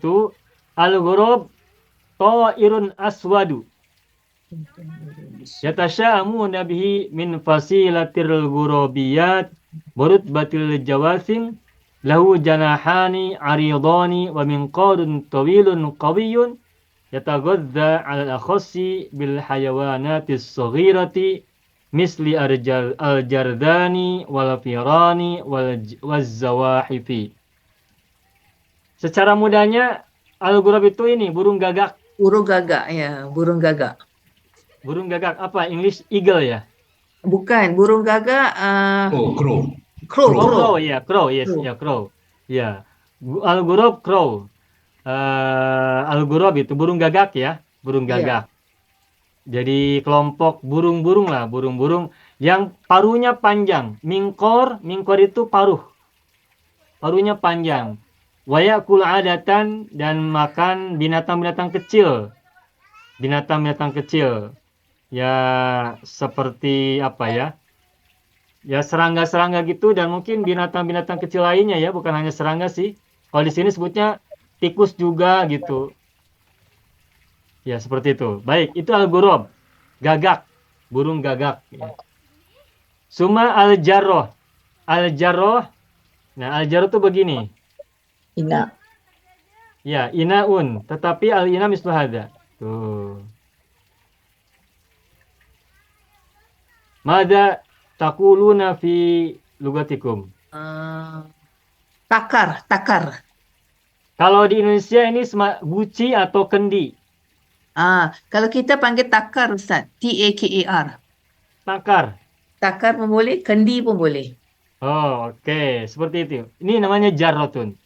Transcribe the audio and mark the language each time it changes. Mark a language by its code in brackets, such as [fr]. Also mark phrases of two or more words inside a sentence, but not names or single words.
[ar] الغراب طائر أسود يتشاءمون به من فصيلة الغرابيات برتبة الجواثم له جناحان عريضان ومنقار طويل قوي يتغذى على الأخص بالحيوانات الصغيرة مثل الجردان والفيران والزواحف. [id] Secara mudahnya al-ghurab itu ini burung gagak. Burung gagak ya, burung gagak. Burung gagak apa? [en] English eagle [id] ya? Bukan, burung gagak [en] Crow. crow. Oh, crow ya, crow, yes, Crow. [id] ya crow. Ya. Al-ghurab crow. Al-ghurab itu burung gagak ya, burung gagak. Jadi kelompok burung-burung lah, burung-burung yang paruhnya panjang. Mingkor itu paruh. Paruhnya panjang. [ar] ويأكل عادة [id] dan makan binatang-binatang kecil. Binatang-binatang kecil. Ya seperti apa ya? Ya serangga-serangga gitu dan mungkin binatang-binatang kecil lainnya ya, bukan hanya serangga sih. Kalau di sini sebutnya tikus juga gitu. Ya seperti itu. Baik, itu al-ghurab, gagak, burung gagak. Ya. [ar] ثم الجرة، الجرة. [id] Nah al-jarroh itu begini. [ar] Ina. Ya inaun, tetapi الإناء مثل هذا. [id] Tuh. [ar] ماذا تقولون في لغتكم? [ms] Takar. [id] Kalau di Indonesia ini guci atau kendi. [ms] Kalau kita panggil takar Ustaz, Takar. Takar. Takar pun boleh, kendi pun boleh. [id] Oh, oke. Seperti itu. Ini namanya jarrotun.